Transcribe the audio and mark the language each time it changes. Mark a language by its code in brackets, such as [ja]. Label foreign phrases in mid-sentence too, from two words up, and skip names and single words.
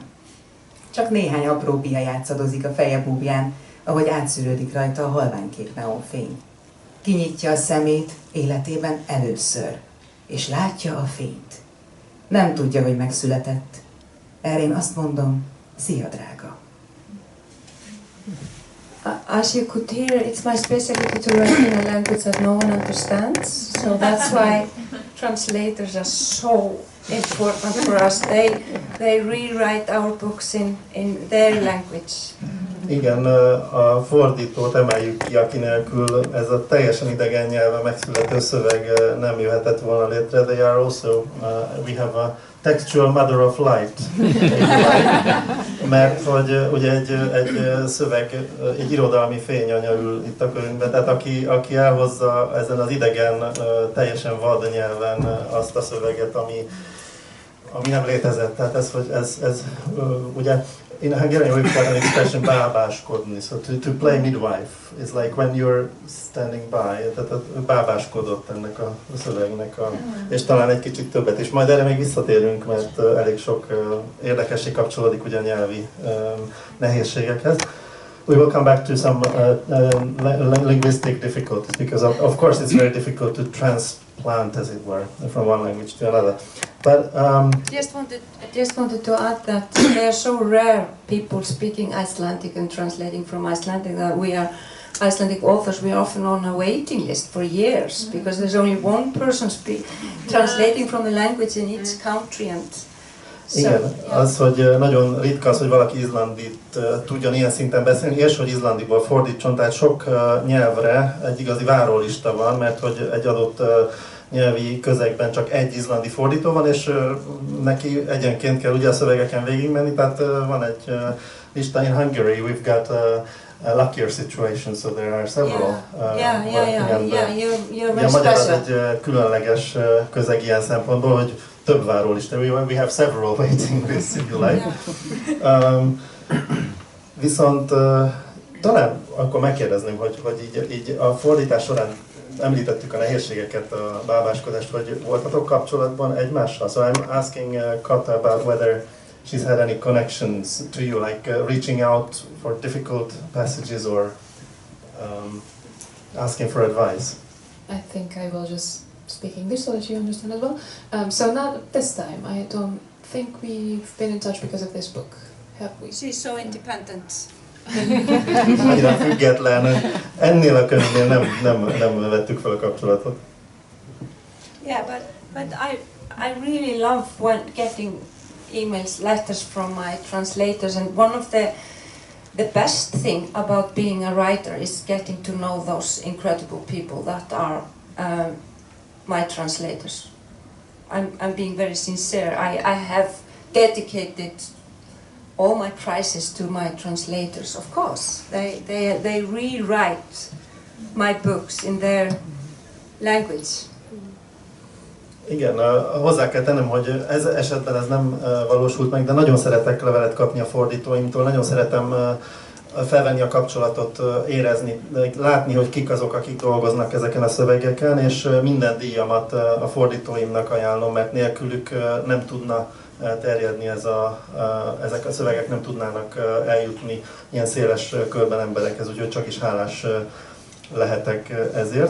[hu] Csak néhány apró pia játszadozik a feje búbján, ahogy átszűrődik rajta a halványkék neonfény. Kinyitja a szemét életében először, és látja a fényt. Nem tudja, hogy megszületett. Erre én azt mondom, szia drága. [en] As you could hear, it's my specialty to write in a language that no one understands, so that's why translators are so important for us. They rewrite our books in their language. [hu] Igen, a fordítót emeljük ki, aki nélkül ez a teljesen idegen nyelven megszülető szöveg nem jöhetett volna létre. [en] They are also, we have a textual mother of light. [hu] Mert hogy ugye egy szöveg, egy irodalmi fényanya ül itt a könyvben, tehát aki elhozza ezen az idegen, teljesen vad nyelven azt a szöveget, ami nem létezett. Tehát ez ugye [en] in Hungarian we've got an expression bábáskodni, so to play midwife is like when you're standing by, [hu] tehát bábáskodott ennek a szövegnek, és talán egy kicsit többet is. Majd erre még visszatérünk, mert elég sok érdekesség kapcsolódik ugye a nyelvi nehézségekhez. [en] we will come back to some linguistic difficulties, because of course it's very difficult to transplant, as it were, from one language to another. But I just wanted to add that they are so rare, people speaking Icelandic and translating from Icelandic, that we are Icelandic authors, we are often on a waiting list for years, because there's only one person translating from the language in each country. And [hu] igen, az, hogy nagyon ritka az, hogy valaki izlandit tudjon ilyen szinten beszélni, és hogy izlandiból fordítson, tehát sok nyelvre egy igazi várólista van, mert hogy egy adott nyelvi közegben csak egy izlandi fordító van, és neki egyenként kell ugye a szövegeken végigmenni, tehát van egy lista. [en] In Hungary we've got a luckier situation, so there are several. You're [hu] a magyar az egy különleges közeg ilyen szempontból, hogy több várólista. [en] We have several waiting lists, if you like. [hu] Viszont talán akkor megkérdezném, hogy így a fordítás során említettük a nehézségeket, a bábáskodást, hogy voltatok kapcsolatban egymással? [en] So I'm asking Kata about whether she's had any connections to you, like reaching out for difficult passages or asking for advice. I think I will just speak English so that you understand as well. So not this time. I don't think we've been in touch because of this book, have we? She's so independent. [hu] Annyira független, ennél a könyvnél nem vettük fel a kapcsolatot. [en] Yeah, but I really love getting emails, letters from my translators, and one of the best thing about being a writer is getting to know those incredible people that are my translators. I'm being very sincere. I have dedicated all my prizes to my translators, of course. They rewrite my books in their language. [hu] Igen, hozzá kell tennem, hogy ez esetben ez nem valósult meg, de nagyon szeretek levelet kapni a fordítóimtól, nagyon szeretem felvenni a kapcsolatot, érezni, látni, hogy kik azok, akik dolgoznak ezeken a szövegeken, és minden díjamat a fordítóimnak ajánlom, mert nélkülük nem tudna terjedni ezek a szövegek, nem tudnának eljutni ilyen széles körben emberekhez, úgyhogy csak is hálás lehetek ezért.